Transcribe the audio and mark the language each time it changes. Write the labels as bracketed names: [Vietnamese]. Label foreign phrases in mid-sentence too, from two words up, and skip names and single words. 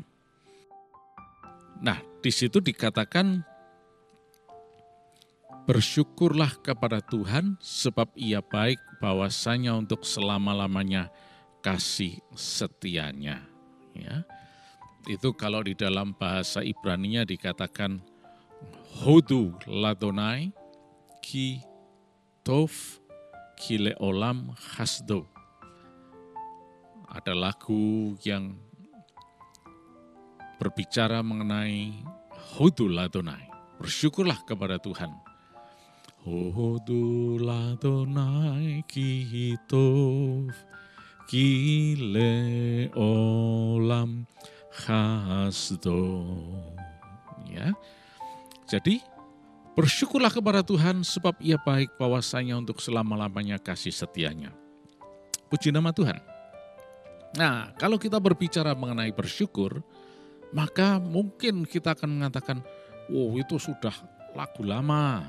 [Indonesian] Nah, di situ dikatakan, bersyukurlah kepada Tuhan sebab Ia baik, bahwasanya untuk selama-lamanya kasih setianya. Ya. Itu kalau di dalam bahasa Ibrani-nya dikatakan [Hebrew] הודו לה' כי טוב כי לעולם חסדו. [Indonesian] Ada lagu yang berbicara mengenai [Hebrew] הודו לה, [Indonesian] bersyukurlah kepada Tuhan. [Hebrew] הודו לה' כי טוב כי לעולם חסדו. [Indonesian] Ya. Jadi bersyukurlah kepada Tuhan sebab Ia baik, bahwasanya untuk selama-lamanya kasih setianya. Puji nama Tuhan. Nah, kalau kita berbicara mengenai bersyukur, maka mungkin kita akan mengatakan, oh itu sudah lagu lama.